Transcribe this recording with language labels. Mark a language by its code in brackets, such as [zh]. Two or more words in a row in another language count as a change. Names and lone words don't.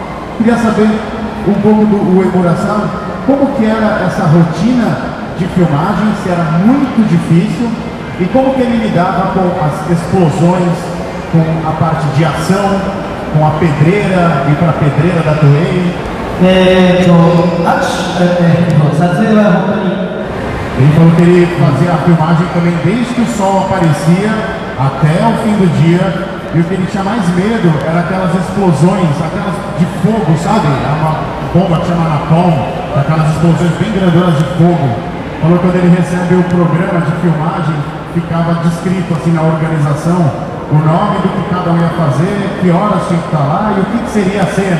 [pt] Queria saber um pouco do Uemura-san, como que era essa rotina de filmagem, se era muito difícil, e como que ele lidava com as explosões, com a parte de ação, com a pedreira, ir para a pedreira da Toei. [ja] 撮影は本当に [pt] Ele falou que ele fazia a filmagem também desde que o sol aparecia até o fim do dia, e o que ele tinha mais medo era aquelas explosões, aquelas de fogo, sabe? É uma bomba que chama Napalm, aquelas explosões bem grandonas de fogo. Falou que quando ele recebe o programa de filmagem, ficava descrito assim na organização o nome do que cada um ia fazer, que horas tinha que estar lá e o que seria a cena.